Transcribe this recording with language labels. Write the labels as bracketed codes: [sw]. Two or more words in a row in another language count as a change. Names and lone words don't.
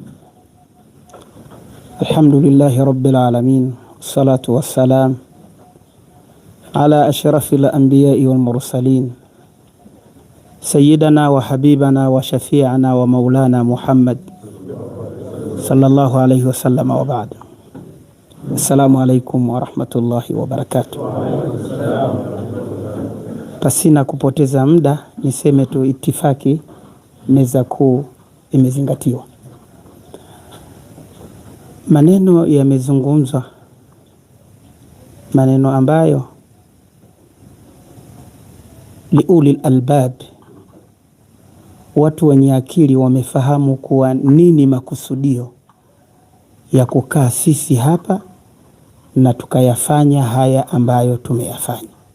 [ar] الحمد لله رب العالمين، والصلاة والسلام على أشرف الأنبياء والمرسلين، سيدنا وحبيبنا وشفيعنا ومولانا محمد صلى الله عليه وسلم، وبعد. السلام عليكم ورحمة الله وبركاته. [sw] Pasina kupoteza muda, niseme tu itifaki meza kuu imezingatiwa. Maneno yamezungumzwa, maneno ambayo [ar] لأولي الألباب, [sw] watu wenye akili wamefahamu kuwa nini makusudio ya kukaa sisi hapa na tukayafanya haya ambayo tumeyafanya.